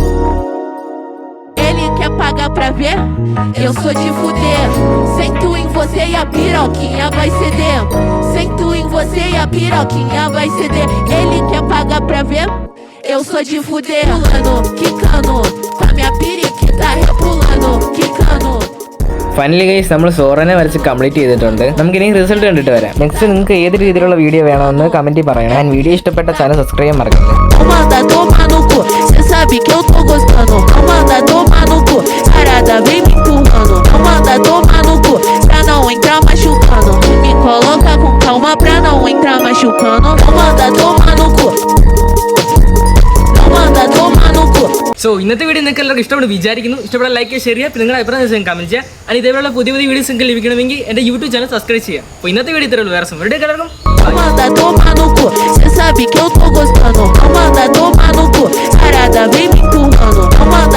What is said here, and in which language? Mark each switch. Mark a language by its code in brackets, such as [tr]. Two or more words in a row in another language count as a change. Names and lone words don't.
[pt] Ele quer pagar pra ver? Eu sou de fuder. Sento em você e a piroquinha vai ceder. Sento em você e a piroquinha vai ceder. Ele quer pagar pra ver? Eu sou de fuder. Pulando, quicando, com a minha periquita repulando, quicando. [en] finally guys [ml] നമ്മൾ സോറനെ വരച്ച് കംപ്ലീറ്റ് ചെയ്തിട്ടുണ്ട്. നമുക്കിനി റിസൾട്ട് കണ്ടിട്ട് വരാം. നെക്സ്റ്റ് നിങ്ങൾക്ക് ഏത് രീതിയിലുള്ള വീഡിയോ വേണമെന്ന് കമൻറ്റിൽ പറയണം. ആൻഡ് വീഡിയോ ഇഷ്ടപ്പെട്ട [en] channel subscribe [ml] ചെയ്യാൻ മറക്കരുത്. [pt] Não manda tomar no cu, cê sabe que eu tô gostando. Não manda tomar no cu, sarada vem me empurrando. Não manda tomar no cu, pra não entrar machucando. Me coloca com calma pra não entrar machucando. Não manda tomar no cu. Não manda tomar no cu. [ml] സോ ഇന്നത്തെ വീഡിയോ നിങ്ങൾക്ക് എല്ലാവർക്കും ഇഷ്ടപ്പെട്ട് വിചാരിക്കുന്നു. ഇഷ്ടപ്പെട്ട ലൈക്ക് ചെയ്യുക, പിന്നെ നിങ്ങളുടെ അഭിപ്രായം കമന്റ് ചെയ്യുക. and ഇതേപോലുള്ള പുതിയ പുതിയ വീഡിയോസ് നിങ്ങൾക്ക് ലഭിക്കണമെങ്കിൽ എൻ്റെ [en] YouTube channel subscribe [ml] ചെയ്യുക. അപ്പോൾ ഇന്നത്തെ വീഡിയോ ഇത്രയുള്ളൂ. വേറെ വീഡിയോ എല്ലാവർക്കും [pt] Não manda tomar no cu, cê sabe que eu tô gostando. Não manda tomar no cu, sarada vem me empurrando. Não